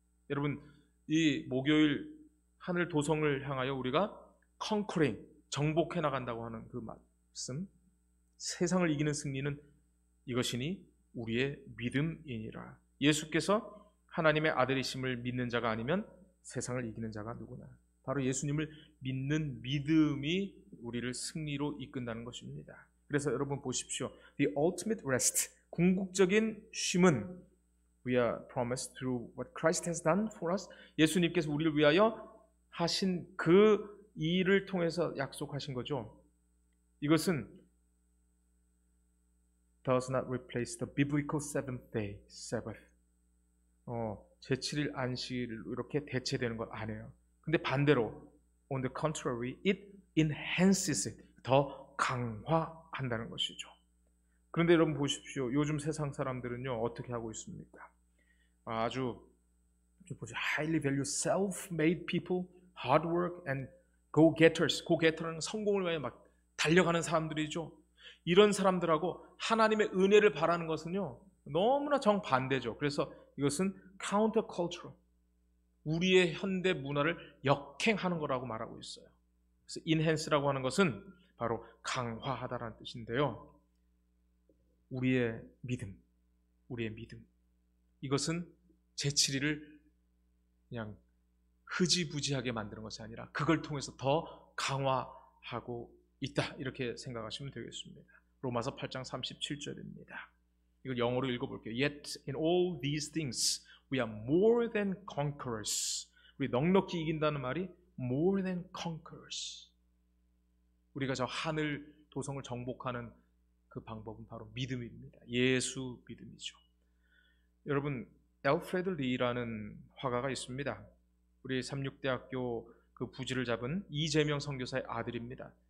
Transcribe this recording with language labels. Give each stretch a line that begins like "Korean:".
Korean: 여러분, 이 목요일 하늘 도성을 향하여 우리가 conquering, 정복해 나간다고 하는 그 말씀, 세상을 이기는 승리는 이것이니 우리의 믿음이니라. 예수께서 하나님의 아들이심을 믿는 자가 아니면 세상을 이기는 자가 누구나. 바로 예수님을 믿는 믿음이 우리를 승리로 이끈다는 것입니다. 그래서 여러분 보십시오.
English: The ultimate rest,
Korean: 궁극적인 쉼은
English: we are promised through what Christ has done for us.
Korean: 예수님께서 우리를 위하여 하신 그 일을 통해서 약속하신 거죠.
English: 이것은 does not replace the biblical seventh day Sabbath.
Korean: 제7일 안식일을 이렇게 대체되는 것 아니에요. 근데 반대로
English: on the contrary, it enhances it.
Korean: 더 강화한다는 것이죠. 그런데 여러분 보십시오. 요즘 세상 사람들은요 어떻게 하고 있습니까?
English: 아주 highly value self-made people, hard work and
Korean: go-getters, go-getter는 성공을 위해 막 달려가는 사람들이죠. 이런 사람들하고 하나님의 은혜를 바라는 것은요, 너무나 정반대죠. 그래서 이것은 countercultural, 우리의 현대 문화를 역행하는 거라고 말하고 있어요. 그래서 enhance라고 하는 것은 바로 강화하다라는 뜻인데요. 우리의 믿음, 이것은 제7일을 그냥 흐지부지하게 만드는 것이 아니라 그걸 통해서 더 강화하고 있다, 이렇게 생각하시면 되겠습니다. 로마서 8장 37절입니다. 이걸 영어로 읽어볼게요.
English: Yet in all these things we are more than conquerors.
Korean: 우리 넉넉히 이긴다는 말이 more than conquerors. 우리가 저 하늘 도성을 정복하는 그 방법은 바로 믿음입니다. 예수 믿음이죠. 여러분, 엘프레드 리라는 화가가 있습니다. 우리 삼육대학교 그 부지를 잡은 이재명 선교사의 아들입니다.